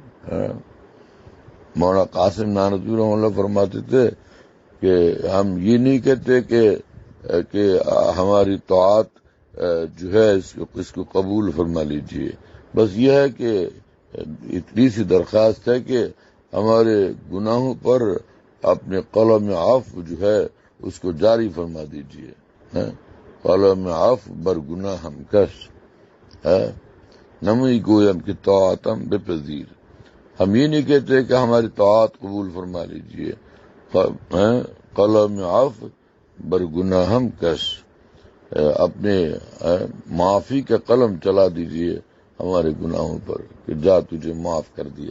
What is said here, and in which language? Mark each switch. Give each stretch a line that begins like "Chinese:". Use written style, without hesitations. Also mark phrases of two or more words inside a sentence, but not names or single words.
Urdu: مولانا قاسم نانوتوی رحمہ اللہ فرماتے تھے کہ ہم یہ نہیں کہتے کہ ہماری طاعت جو ہے اس کو قبول فرما لیجئے، بس یہ ہے کہ اتنی سی درخواست ہے کہ ہمارے گناہوں پر اپنے قلم عفو جو ہے اس کو جاری فرما دیجئے.
Persian: قلم عفو بر گناہ ہم کش نمی گویم کہ طاعتم بپذیر.
Urdu: ہم یہ نہیں کہتے کہ ہماری طاعت قبول فرما لیجئے،
Persian: قلم عفو بر گناہ ہم کش،
Urdu: اپنے معافی کا قلم چلا دیجئے ہمارے گناہوں پر کہ جا تجھے معاف کر دیا.